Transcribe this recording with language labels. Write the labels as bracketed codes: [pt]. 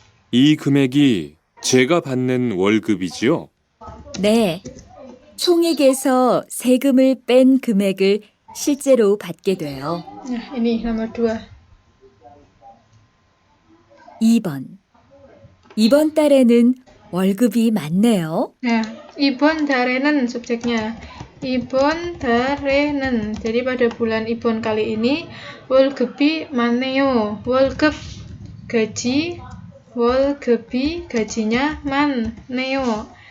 [ko] 이 금액이 제가 받는 월급이지요? 네, 총액에서 세금을 뺀 금액을 실제로 받게 돼요. [id] Nah, ini nomor 2. [ko] 2번 이번 달에는 월급이 많네요. [id] Nah, [ko] 이번 달에는 [id] subjeknya. [ko] 이번 달에는. [id] Jadi pada bulan 이번 kali ini [ko] 월급이 많네요. 월급 gaji, 월급이 gajinya 많네요.